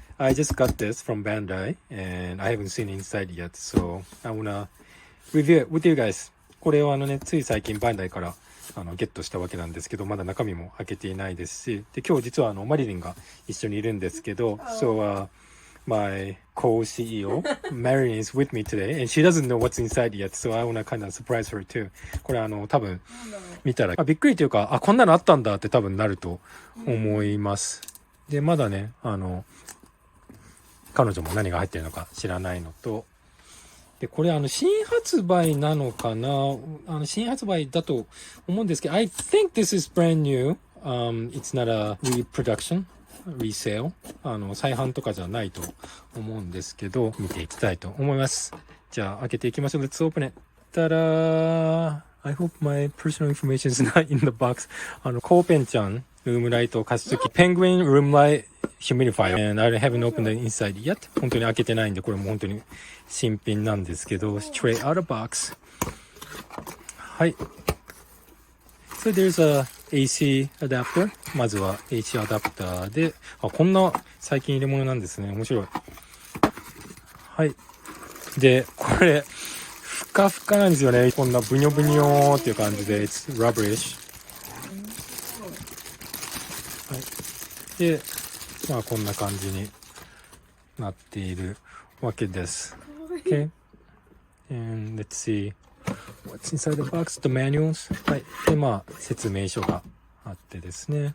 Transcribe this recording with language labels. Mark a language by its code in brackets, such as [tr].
[en] I just got this from Bandai and I haven't seen inside yet, so I wanna review it with you guys. [ja] これをつい最近バンダイからゲットしたわけなんですけど、まだ中身も開けていないですし、で今日実はマリリンが一緒にいるんですけど、 [en] my co-CEO Marilyn is with me today and she doesn't know what's inside yet, so I wanna kind of surprise her too. [ja] これ多分見たらびっくりというか、こんなのあったんだって多分なると思います。でまだね彼女も何が入ってるのか知らないのと、でこれ新発売なのかな、新発売だと思うんですけど、 [en] I think this is brand new. It's not a reproduction, resale. [ja] 再販とかじゃないと思うんですけど、見ていきたいと思います。じゃあ開けていきましょう。 [en] Let's open it. たら I hope my personal information is not in the box. コウペンちゃんルームライト加湿器 Penguin Room Light Humidifier and I haven't opened the inside yet. [ja] 本当に開けてないんで、これも本当に新品なんですけど、 [en] straight out of box. はい。So there's a AC adapter. [ja] まずは AC アダプターで、こんな最近入れ物なんですね。面白い。はい。で、これ、ふかふかなんですよね。こんなブニョブニョーっていう感じで、 [en] It's rubberish. [ja] はい。で、こんな感じになっているわけです。 [en] Okay. And let's see what's inside the box. The manuals. はい。 [ja] で、説明書があってですね。